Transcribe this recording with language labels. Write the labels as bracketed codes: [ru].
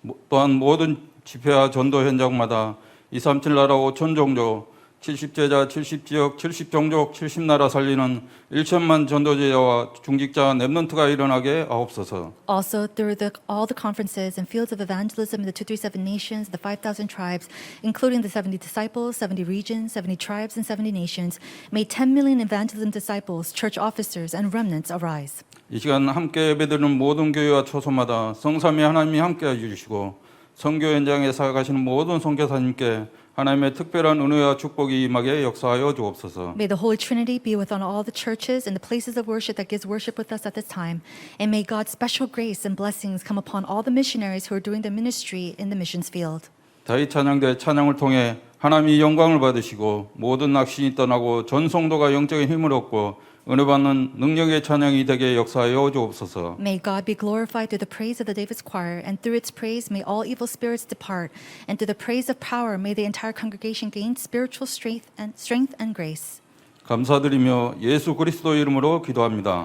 [ko] 또한 모든 집회와 전도 현장마다 237 나라 5천 종족 70제자, 70지역, 70종족, 70나라 살리는 1천만 전도제자와 중직자 랩넌트가 일어나게 하옵소서. [en] Also, through all the conferences and fields of evangelism in the 237 nations, the 5,000 tribes, including the 70 disciples, 70 regions, 70 tribes, and 70 nations, may 10 million evangelism disciples, church officers, and remnants arise. [ko] 이 시간 함께 예배드리는 모든 교회와 초소마다 성삼위 하나님이 함께해 주시고 선교 현장에 살아가시는 모든 선교사님께 하나님의 특별한 은혜와 축복이 임하게 역사하여 주옵소서. [en] May the Holy Trinity be within all the churches and the places of worship that gives worship with us at this time. And may God's special grace and blessings come upon all the missionaries who are doing their ministry in the missions field. [ko] 다윗 찬양대 찬양을 통해 하나님이 영광을 받으시고 모든 낙신이 떠나고 전 성도가 영적인 힘을 얻고 은혜 받는 능력의 찬양이 되게 역사하여 주옵소서. [en] May God be glorified through the praise of the David's choir, and through its praise may all evil spirits depart, and through the praise of power may the entire congregation gain spiritual strength and grace. [ko] 감사드리며 예수 그리스도 이름으로 기도합니다.